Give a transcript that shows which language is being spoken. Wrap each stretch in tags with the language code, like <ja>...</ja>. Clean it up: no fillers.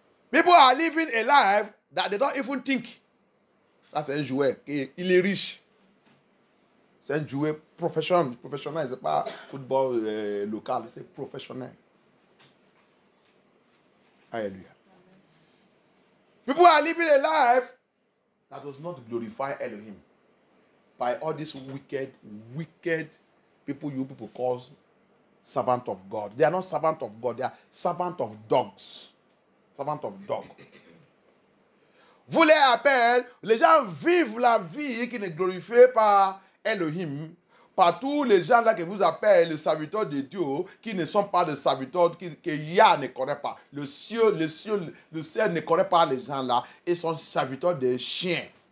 <en>People are living a life that they don't even think.</en> <fr>Ça, c'est un joueur. Il est riche. C'est un joueur professionnel. Professionnel, ce n'est pas football local, c'est professionnel. Alléluia.</fr> <en>People are living a life that does not glorify Elohim. By all these wicked people you people call servant of God. They are not servant of God, they are servant of dogs. Servant of dog.</en> <fr>Vous les appelez, les gens vivent la vie qui ne glorifie pas Elohim. Par tous les gens là que vous appelez les serviteurs de Dieu, qui ne sont pas des serviteurs que Yah ne connaît pas. Le ciel ne connaît pas les gens là. Ils sont serviteurs des chiens.</fr>